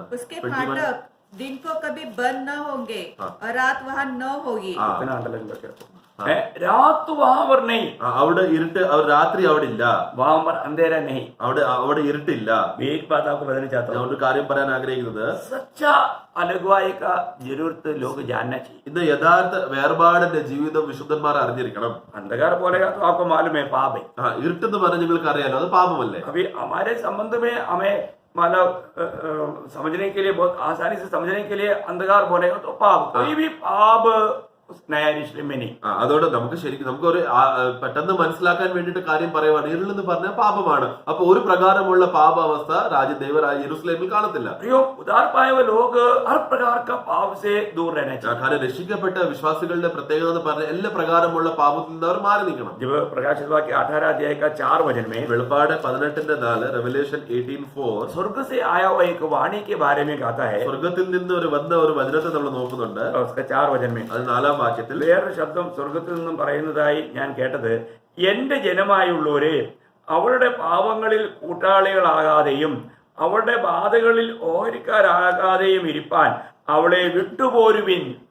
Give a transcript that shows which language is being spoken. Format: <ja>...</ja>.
<hi>उसके फाटक दिन को कभी बंद न होंगे और रात वहाँ न होगी. रात वहां पर नहीं,</hi> <ml>അവിടെ ഇരുട്ട്, രാത്രി അവിടെ ഇല്ല.</ml> <hi>वहां पर अंधेरा नहीं.</hi> <ml>അവിടെ ഇരുട്ടില്ല.</ml> <hi>एक बात आपको बताना चाहता</hi> <ml>ഞാൻ</ml> <hi>हूँ,</hi> <ml>ഒരു കാര്യം പറയാൻ ആഗ്രഹിക്കുന്നത്,</ml> <hi>सच्चा अलगवाई का जरूरत लोग जानना चाहिए.</hi> <ml>ഇന്ന് യഥാർത്ഥ വേർപാടിന്റെ ജീവിതം വിശുദ്ധന്മാർ അറിഞ്ഞിരിക്കണം.</ml> <hi>अंधकार बोलेगा तो आपको मालूम है पाप है.</hi> <ml>ഇരുട്ടെന്ന് പറഞ്ഞാൽ നിങ്ങൾക്ക് അറിയാലോ, അത് പാപമല്ലേ.</ml> <hi>अभी हमारे संबंध में हमें मतलब समझने के लिए, बहुत आसानी से समझने के लिए अंधकार बोलेगा तो पाप, कोई भी पाप उस नया यरूशलेम में नहीं.</hi> <ml>അതുകൊണ്ട് നമുക്ക് ശരിക്കും നമുക്കൊരു പെട്ടെന്ന് മനസ്സിലാക്കാൻ വേണ്ടിയിട്ട് കാര്യം പറയുവാണ്, ഇരുളെന്ന് പറഞ്ഞാൽ പാപമാണ്. അപ്പൊ ഒരു പ്രകാരമുള്ള പാപാവസ്ഥ രാജ്യദേവരായ യെരൂശലേമിൽ കാണത്തില്ല.</ml> <hi>उद्धार पाए हुए लोग हर प्रकार का पाप से दूर रहना चाहिए.</hi> <ml>കാരണം രക്ഷിക്കപ്പെട്ട വിശ്വാസികളുടെ പ്രത്യേകത എന്ന് പറഞ്ഞാൽ എല്ലാ പ്രകാരമുള്ള പാപത്തിൽ നിന്ന് അവർ മാറി നിൽക്കണം.</ml> <hi>जब प्रकाशित वाक्य 18 अध्याय का 4 वचन में</hi> <ml>വെളിപ്പാട് 18:4 Revelation 18:4</ml> <hi>स्वर्ग से आया हुआ एक वाणी के बारे में कहता है.</hi> <ml>സ്വർഗത്തിൽ നിന്ന് വന്ന ഒരു വചനത്തെ നമ്മൾ നോക്കുന്നുണ്ട്.</ml> <hi>उसका 4 वचन में</hi> <ml>അത് 4-ാം വാക്യത്തിൽ വേറൊരു ശബ്ദം സ്വർഗത്തിൽ നിന്നും പറയുന്നതായി ഞാൻ കേട്ടത്, എന്റെ ജനമായുള്ളവരെ, അവളുടെ പാപങ്ങളിൽ കൂട്ടാളികളാകാതെയും അവളുടെ ബാധകളിൽ ഓഹരിക്കാരാകാതെയും ഇരിപ്പാൻ അവളെ വിട്ടുപോരുവിൻ.</ml>